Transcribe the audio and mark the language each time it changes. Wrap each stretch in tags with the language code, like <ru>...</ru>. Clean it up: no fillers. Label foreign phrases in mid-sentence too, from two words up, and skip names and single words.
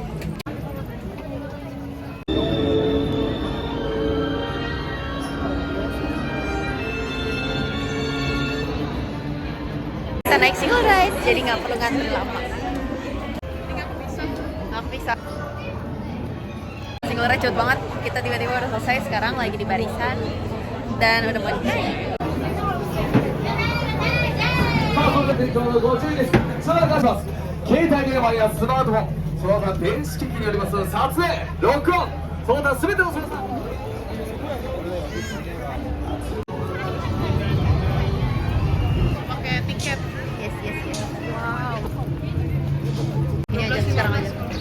<id>Kita naik</id> <en>single ride,</en> <id>jadi nggak perlu ngantri lama. Nggak bisa.</id> <en>Single ride</en> <id>cepet banget. Kita tiba-tiba udah selesai. Sekarang lagi di barisan dan udah mau naik.</id> <ja>その点灯のご注意です。さあ、出します。携帯電話やスマートフォン、その他電子機器によります撮影、録音、その他すべての操作。</ja> <id>Pakai tiket.</id> <en>Yes. Wow.</en> <id>Ini aja sekarang aja.</id>